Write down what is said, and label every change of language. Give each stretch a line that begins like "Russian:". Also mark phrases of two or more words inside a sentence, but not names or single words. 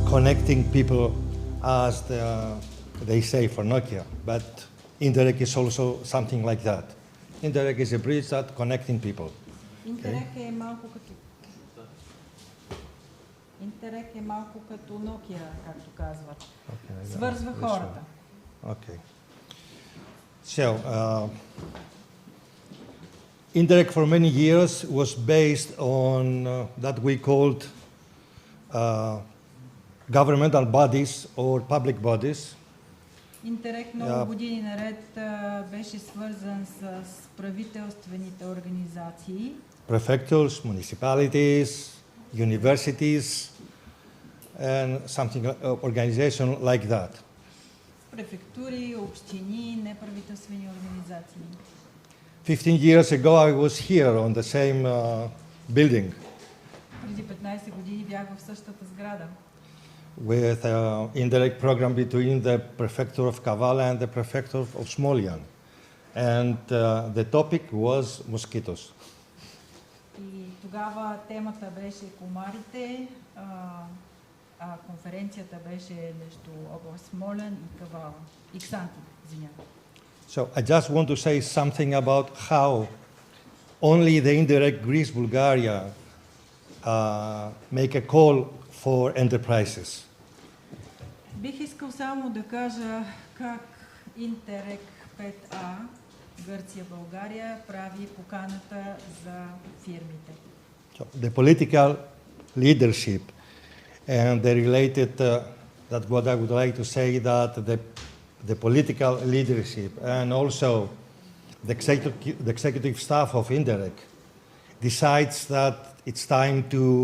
English: connecting people, as they say for Nokia, but INTERREG is also something like that. INTERREG is a bridge that connecting people.
Bulgarian: INTERREG е малко като INTERREG е малко като Nokia, както казват. Свързва хората.
English: Okay. So, INTERREG for many years was based on that we called governmental bodies or public bodies.
Bulgarian: INTERREG много години наред беше свързан с правителствените организации.
English: Prefectures, municipalities, universities, and something organization like that.
Bulgarian: Префектури, общини, неправителствени организации.
English: 15 years ago I was here on the same building.
Bulgarian: Преди 15 години бях в същата сграда.
English: With indirect program between the prefecture of Kavala and the prefecture of Smolyan. And the topic was mosquitoes.
Bulgarian: И тогава темата беше комарите, конференцията беше между област Смолян и Кавала. И Ксанти, извинявам.
English: So I just want to say something about how only the indirect Greece, Bulgaria make a call for enterprises.
Bulgarian: Бих искал само да кажа как INTERREG 5А Гърция България прави поканата за фирмите.
English: So the political leadership and the related that what I would like to say that the political leadership and also the executive staff of INTERREG decides that it's time to